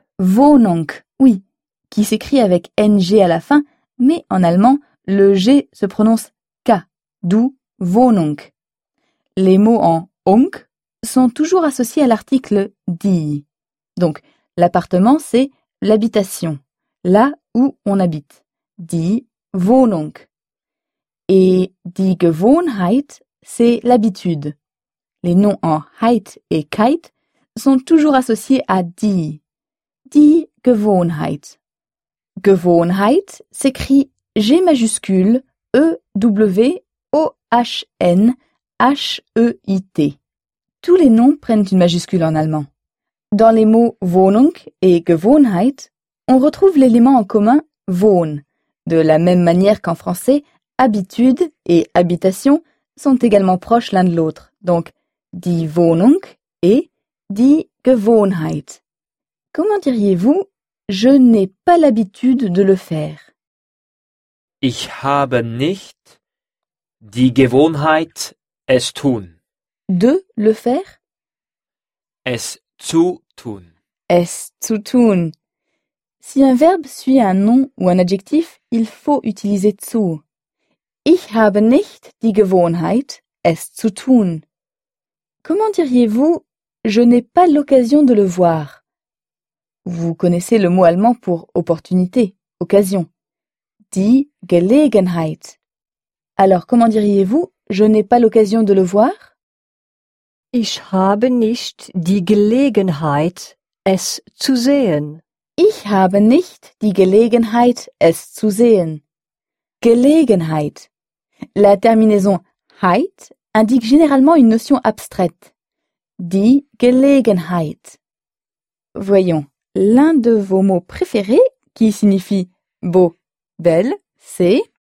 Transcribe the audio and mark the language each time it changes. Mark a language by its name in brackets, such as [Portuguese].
[French] Wohnung, oui, qui s'écrit avec ng à la fin, mais en allemand, le g se prononce k, d'où Wohnung. Les mots en ung sont toujours associés à l'article die. Donc, l'appartement, c'est l'habitation, là où on habite. [German] Die Wohnung. [French] Et die Gewohnheit, c'est l'habitude. Les noms en Heit et Keit sont toujours associés à die. Die Gewohnheit. Gewohnheit s'écrit G majuscule E W O H N H E I T. Tous les noms prennent une majuscule en allemand. Dans les mots Wohnung et Gewohnheit, on retrouve l'élément en commun Wohn. De la même manière qu'en français, habitude et habitation sont également proches l'un de l'autre. Donc, die Wohnung et die Gewohnheit. Comment diriez-vous « je n'ai pas l'habitude de le faire »? [German] Ich habe nicht die Gewohnheit es tun. [French] De le faire? [German] Es zu tun. Es zu tun. [French] Si un verbe suit un nom ou un adjectif, il faut utiliser zu. [German] Ich habe nicht die Gewohnheit, es zu tun. [French] Comment diriez-vous « je n'ai pas l'occasion de le voir » ? Vous connaissez le mot allemand pour « opportunité », « occasion ». Die Gelegenheit. Alors, comment diriez-vous « je n'ai pas l'occasion de le voir » ? [German] Ich habe nicht die Gelegenheit, es zu sehen. Ich habe nicht die Gelegenheit, es zu sehen. Gelegenheit. [French] La terminaison Heit indique généralement une notion abstraite. Die Gelegenheit. Voyons, l'un de vos mots préférés, qui signifie beau, belle, c'est...